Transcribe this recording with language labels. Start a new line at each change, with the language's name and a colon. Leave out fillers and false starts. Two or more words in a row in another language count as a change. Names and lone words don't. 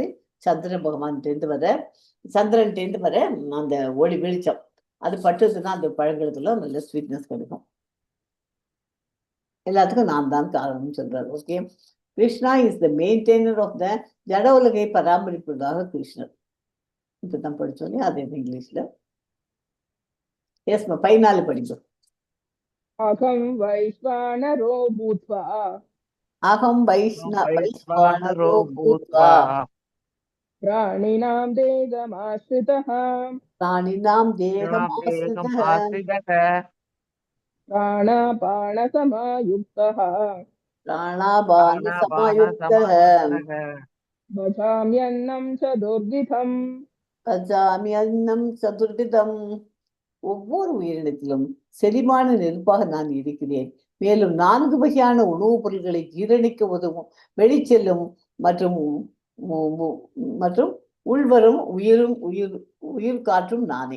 Tamil: சந்திர பகவான்கிட்டேருந்து வர அந்த ஒளி வெளிச்சம் அது பட்டதுன்னா அந்த பழங்களுக்கெல்லாம் நல்ல ஸ்வீட்னஸ் கிடைக்கும். எல்லாத்துக்கும் நான் தான் காரணம் சொல்றாரு.
English: Okay, Krishna is the maintainer of the
Tamil: ஜட உலகை பராமரிப்பதாக கிருஷ்ணர். இப்பதான் படிச்சோன்னே அது இங்கிலீஷ்ல. எஸ்மா 14 படிப்போம்.
Sanskrit: अहं वैश्वानरो भूत्वा अहं वैष्णवो भूत्वा प्राणिनां देहमाश्रितः प्राणिनां देहमाश्रितः प्राणापानसमायुक्तः प्राणापानसमायुक्तः भजाम्यन्नं चतुर्विधम् भजाम्यन्नं चतुर्विधम्.
Tamil: ஒவ்வொரு உயிரினத்திலும் செரிமான நெருப்பாக நான் இருக்கிறேன். மேலும் 4 வகையான உணவுப் பொருட்களை ஜீரணிக்க உதவும் வெளிச்செல்லும் மற்றும் உள்வரும் உயிர் காற்றும் நானே.